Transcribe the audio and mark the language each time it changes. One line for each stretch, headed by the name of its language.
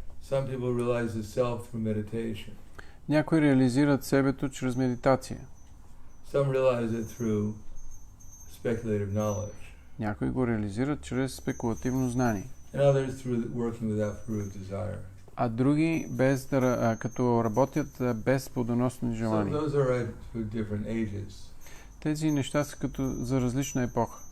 English: Some people realize the self through meditation.
Bulgarian: някои реализират себето чрез медитация.
English: Some realize it through speculative knowledge.
Bulgarian: Някои го реализират чрез спекулативно знание.
English: And others through working without fruit desire.
Bulgarian: А други като работят без плодоносни
English: So
Bulgarian: желания.
English: those are right for different ages.
Bulgarian: Тези неща са като за различна епоха.